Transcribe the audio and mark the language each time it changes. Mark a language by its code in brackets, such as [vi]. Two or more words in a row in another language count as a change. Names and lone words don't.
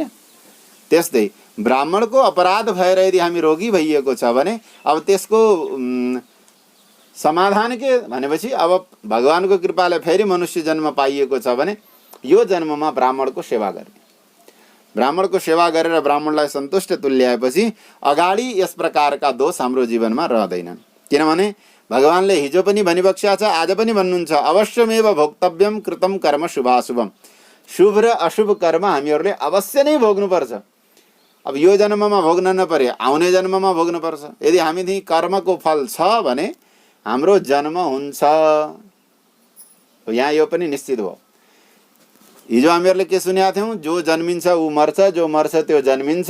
[ne] त्यस्तै ब्राह्मणको अपराध भएर यदि हामी रोगी भइएको छ भने अब त्यसको समाधान के भनेपछि अब भगवानको कृपाले फेरि मनुष्य जन्म पाइएको छ भने यो जन्ममा ब्राह्मणको सेवा गर्ने। ब्राह्मणको सेवा गरेर ब्राह्मणलाई सन्तुष्ट तुल्याएपछि अगाडि यस प्रकारका दोष हाम्रो जीवनमा रहँदैनन्। किनभने भगवानले हिजो पनि भनिबक्स्या छ, आज पनि भन्नुहुन्छ, [sa] अवश्यमेव भोक्तव्यम कृतम कर्म शुभाशुभम। [ne] शुभ र अशुभ कर्म हामीहरूले अवश्य नै भोग्नुपर्छ। अब यो जन्ममा भोग्न नपरे आउने जन्ममा भोग्नुपर्छ। यदि हामीदेखि कर्मको फल छ भने हाम्रो जन्म हुन्छ। यहाँ यो पनि निश्चित भयो। हिजो हामीहरूले के सुनेका थियौँ? जो जन्मिन्छ ऊ मर्छ, जो मर्छ त्यो जन्मिन्छ।